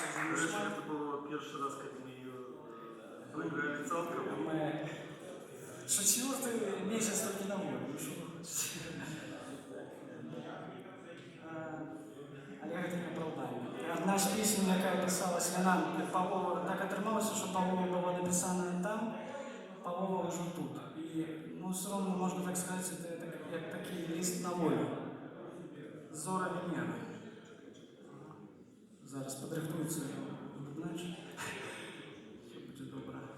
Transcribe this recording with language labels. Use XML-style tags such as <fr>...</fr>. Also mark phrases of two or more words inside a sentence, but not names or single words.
<ru>Это был первый раз, когда мы ее проиграли целком. Мы... Что четвертый месяц только на воле, ну что вы хотите?</ru> <be>Але гэта не апраўданне. Адна з песень, якая пісалася, яна палова так атрымалася, што палова была напісаная там, палова ўжо тут. І, ну,</be> <ru>все равно,</ru> <be>можна так сказаць, это як такі ліст на волю. Зора Венера. Зараз падрыхтуецца бубнач. Все будзе добра.</be>